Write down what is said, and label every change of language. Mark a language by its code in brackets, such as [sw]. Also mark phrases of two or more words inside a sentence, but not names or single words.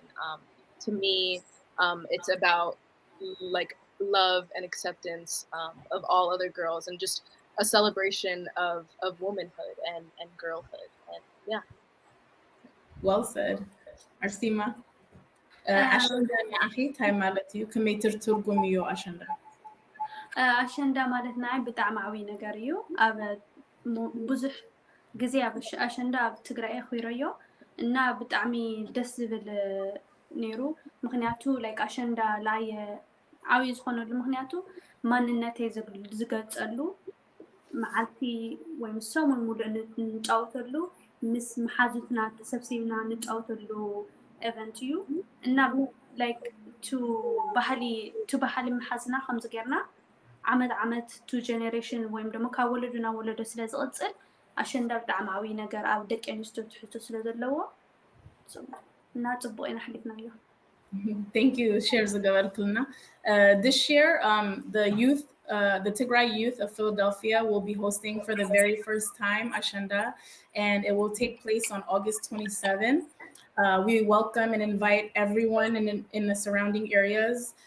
[en] To me, it's about like love and acceptance of all other girls, and just a celebration of womanhood and girlhood. And yeah. Well said. Arsima. [ti] Ashenda ንኣኺ እንታይ ማለት እዩ ከመይ ትርጉም እዩ ኣሸንዳ ኣሸንዳ ማለት ናይ ብጣዕሚ ዓብይ ነገር እዩ ኣብ ብዙሕ ግዜ ኣብ ኣሸንዳ ኣብ ትግራይ ኺሮዮ እና ብጣዕሚ ደስ ዝብል ነይሩ ምክንያቱ ላይክ ኣሸንዳ ላይ ዓብይ ዝኾነሉ ምክንያቱ ማንነተይ ዝገልጸሉ መዓልቲ ወይ ሰሙን ሙሉእ ንጫወተሉ ምስ መሓዙትና ተሰብሲብና ንጫወተሉ event እዩ እና [en] like to [ti] ባህሊ መሓዝና ከምዚ ጌርና ዓመት [en] to generation [am] ወይም ደግሞ [ti] ካብ ወለዶ ናብ ወለዶ ስለ ዝቕፅል ኣሸንዳ ብጣዕሚ ዓብይ ነገር ኣብ ደቂ ኣንስትዮ ትሕቶ ስለ ዘለዎ እና ጽቡቕ ኢና ሓሊፍናዮ [en] Thank you, Shares Gavarkulna. This year, the Tigray youth of Philadelphia will be hosting for the very first time Ashenda, and it will take place on August 27th. We welcome and invite everyone in the surrounding areas.